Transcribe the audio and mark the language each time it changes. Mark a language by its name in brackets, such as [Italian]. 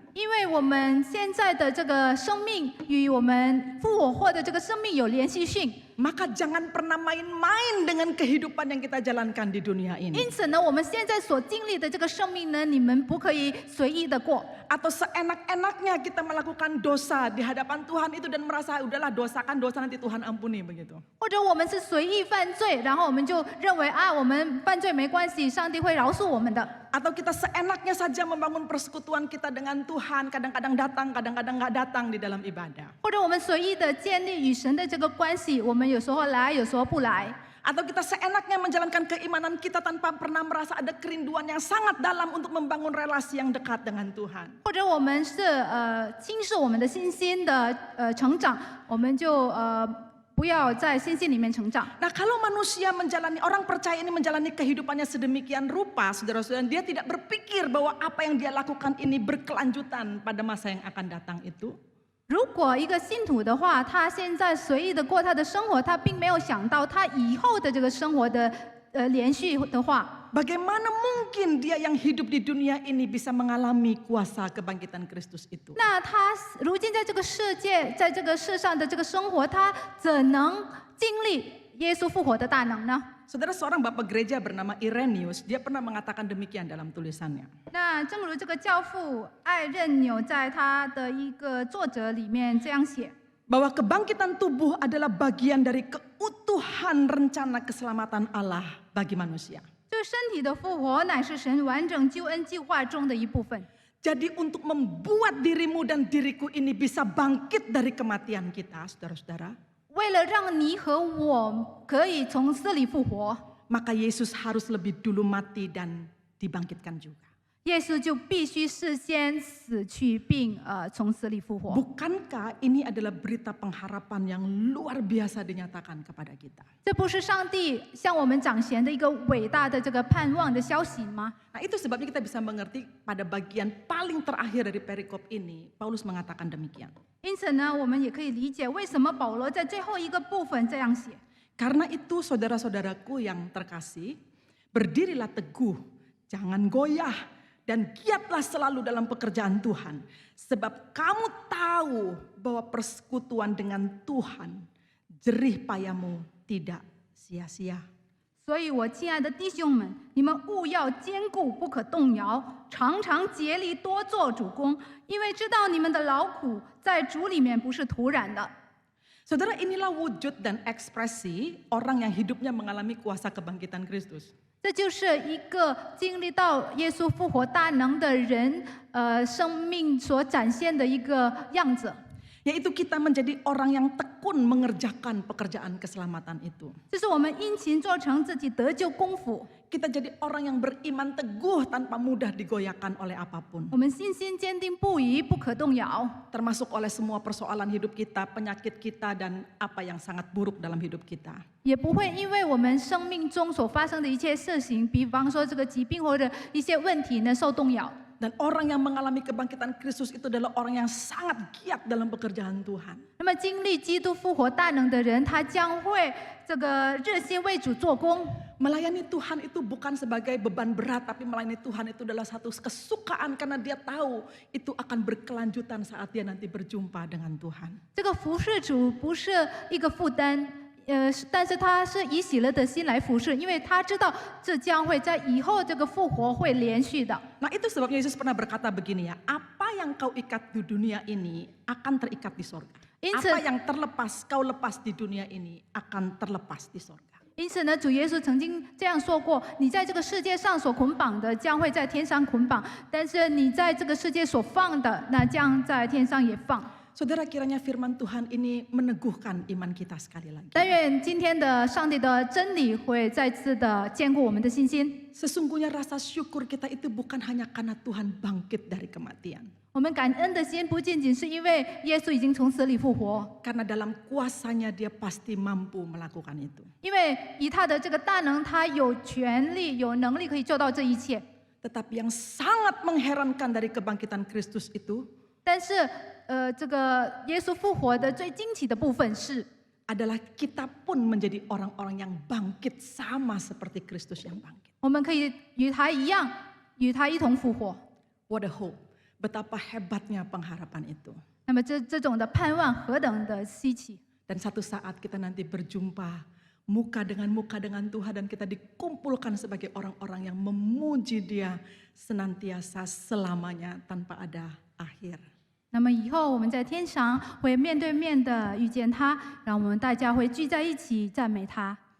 [Chinese] 因为我们现在的这个生命与我们复活后的这个生命有联系性， [Indonesian] maka jangan pernah main-main dengan kehidupan yang kita jalankan di dunia ini. [Chinese] 因此呢，我们现在所经历的这个生命呢，你们不可以随意的过。 [Indonesian] Atau seenak-enaknya kita melakukan dosa di hadapan Tuhan itu dan merasa udahlah dosakan dosa nanti Tuhan ampuni begitu. [Chinese] 或者我们是随意犯罪，然后我们就认为啊，我们犯罪没关系，上帝会饶恕我们的。 [Indonesian] Atau kita seenaknya saja membangun persekutuan kita dengan Tuhan, kadang-kadang datang, kadang-kadang nggak datang di dalam ibadah. [Chinese] 或者我们随意的建立与神的这个关系，我们有时候来，有时候不来。 [Indonesian] Atau kita seenaknya menjalankan keimanan kita tanpa pernah merasa ada kerinduan yang sangat dalam untuk membangun relasi yang dekat dengan Tuhan. [Chinese] 或者我们是轻视我们的信心的成长，我们就不要在信心里面成长。 [Indonesian] Nah, kalau manusia menjalani, orang percaya ini menjalani kehidupannya sedemikian rupa, saudara-saudara, dia tidak berpikir bahwa apa yang dia lakukan ini berkelanjutan pada masa yang akan datang itu. [Chinese] 如果一个信徒的话，他现在随意的过他的生活，他并没有想到他以后的这个生活的连续的话， [Indonesian] Bagaimana mungkin dia yang hidup di dunia ini bisa mengalami kuasa kebangkitan Kristus itu? [Chinese] 那他如今在这个世界，在这个世上的这个生活，他怎能经历耶稣复活的大能呢？ [Indonesian] Saudara, seorang bapak gereja bernama Irenaeus, dia pernah mengatakan demikian dalam tulisannya. [Chinese] 那正如这个教父艾任纽在他的一个作者里面这样写。 [Indonesian] Bahwa kebangkitan tubuh adalah bagian dari keutuhan rencana keselamatan Allah bagi manusia. [Chinese] 这身体的复活乃是神完整救恩计划中的一部分。 [Indonesian] Jadi untuk membuat dirimu dan diriku ini bisa bangkit dari kematian kita, saudara-saudara, [Chinese] 为了让你和我可以从死里复活， [Indonesian] maka Yesus harus lebih dulu mati dan dibangkitkan juga. [Chinese] 耶稣就必须事先死去，并从死里复活。 [Indonesian] Bukankah ini adalah berita pengharapan yang luar biasa dinyatakan kepada kita? [Chinese] 这不是上帝向我们掌衔的一个伟大的这个盼望的消息吗？ [Indonesian] Nah, itu sebabnya kita bisa mengerti pada bagian paling terakhir dari perikop ini, Paulus mengatakan demikian. [Chinese] 因此呢，我们也可以理解为什么保罗在最后一个部分这样写。 [Indonesian] Karena itu saudara-saudaraku yang terkasih, berdirilah teguh, jangan goyah, dan giatlah selalu dalam pekerjaan Tuhan. Sebab kamu tahu bahwa persekutuan dengan Tuhan, jerih payahmu tidak sia-sia. [Chinese] 所以，我亲爱的弟兄们，你们务要坚固，不可动摇，常常竭力多做主工，因为知道你们的劳苦在主里面不是徒然的。 [Indonesian] Saudara, inilah wujud dan ekspresi orang yang hidupnya mengalami kuasa kebangkitan Kristus. [Chinese] 这就是一个经历到耶稣复活大能的人，生命所展现的一个样子。 [Indonesian] Yaitu kita menjadi orang yang tekun mengerjakan pekerjaan keselamatan itu. [Chinese] 这是我们殷勤做成自己得救功夫。 [Indonesian] Kita jadi orang yang beriman teguh tanpa mudah digoyahkan oleh apapun. [Chinese] 我们信心坚定不移，不可动摇。 [Indonesian] Termasuk oleh semua persoalan hidup kita, penyakit kita, dan apa yang sangat buruk dalam hidup kita. [Chinese] 也不会因为我们生命中所发生的一切事情，比方说这个疾病或者一些问题呢，受动摇。 [Indonesian] Dan orang yang mengalami kebangkitan Kristus itu adalah orang yang sangat giat dalam pekerjaan Tuhan. [Chinese] 那么经历基督复活大能的人，他将会这个热心为主做工。 [Indonesian] Melayani Tuhan itu bukan sebagai beban berat, tapi melayani Tuhan itu adalah satu kesukaan karena dia tahu itu akan berkelanjutan saat dia nanti berjumpa dengan Tuhan. [Chinese] 这个服侍主不是一个负担。但是他是以喜乐的心来服侍，因为他知道这将会在以后这个复活会连续的。 [Indonesian] Nah, itu sebabnya Yesus pernah berkata begini ya, apa yang kau ikat di dunia ini akan terikat di sorga. Apa yang terlepas kau lepas di dunia ini akan terlepas di sorga. [Chinese] 因此呢，主耶稣曾经这样说过：你在这个世界上所捆绑的，将会在天上捆绑；但是你在这个世界所放的，那将在天上也放。 [Indonesian] Saudara, kiranya firman Tuhan ini meneguhkan iman kita sekali lagi. [Chinese] 但愿今天的上帝的真理会再次的坚固我们的信心。 [Indonesian] Sesungguhnya rasa syukur kita itu bukan hanya karena Tuhan bangkit dari kematian. [Chinese] 我们感恩的心不仅仅是因为耶稣已经从死里复活， [Indonesian] Karena dalam kuasanya dia pasti mampu melakukan itu. [Chinese] 因为以他的这个大能，他有权利、有能力可以做到这一切。 [Indonesian] Tetapi yang sangat mengherankan dari kebangkitan Kristus itu [Chinese] 但是，这个耶稣复活的最惊奇的部分是， [Indonesian] adalah kita pun menjadi orang-orang yang bangkit sama seperti Kristus yang bangkit. [Chinese] 我们可以与他一样，与他一同复活。 [English] What a hope. [Indonesian] Betapa hebatnya pengharapan itu. [Chinese] 那么这种的盼望何等的稀奇！ [Indonesian] Dan satu saat kita nanti berjumpa muka dengan Tuhan dan kita dikumpulkan sebagai orang-orang yang memuji Dia senantiasa selamanya tanpa ada akhir. [Chinese] 那么以后我们在天上会面对面的遇见他，让我们大家会聚在一起赞美他。